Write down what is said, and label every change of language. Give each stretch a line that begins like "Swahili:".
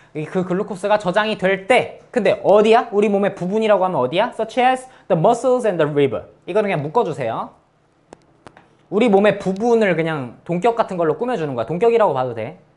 Korean: 그 글루코스가 저장이 될 때 근데 어디야? 우리 몸의 부분이라고 하면 어디야?
English: such as the muscles and the liver.
Korean: 이거는 그냥 묶어주세요. 우리 몸의 부분을 그냥 동격 같은 걸로 꾸며주는 거야. 동격이라고 봐도 돼.